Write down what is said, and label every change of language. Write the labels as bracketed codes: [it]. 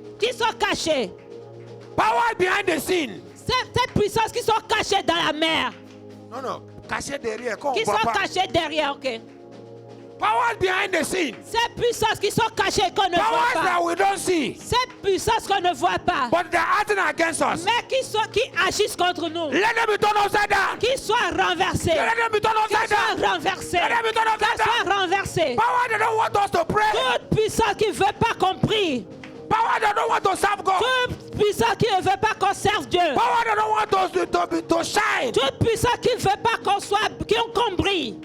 [fr] Qui sont cachés. [en] Power behind the scene. [fr] Ces puissances qui sont cachées dans la mer. Non, cachées derrière. Qui sont cachées derrière, ok. [en] Powers behind the scene. [fr] Ces puissances qui sont cachées qu'on ne voit pas. [en] That we don't see. [fr] Ces puissances qu'on ne voit pas. [en] But they're acting against us. [fr] Mais qui agissent contre nous. [en] Let them be turned upside down. [fr] Qui soient renversés. [en] Let them be turned upside down. [fr] Qu'ils soient renversés. [en] Let them be turned upside down. [fr] Qu'ils soient renversés. [en] Power that don't want us to pray. [fr] Toute puissance qui ne veut pas qu'on prie. [en] Power that don't want to serve God. [fr] Toute puissance qui ne veut pas qu'on serve Dieu. [en] Power that don't want us to shine. [fr] Toute puissance qui ne veut pas qu'on brille.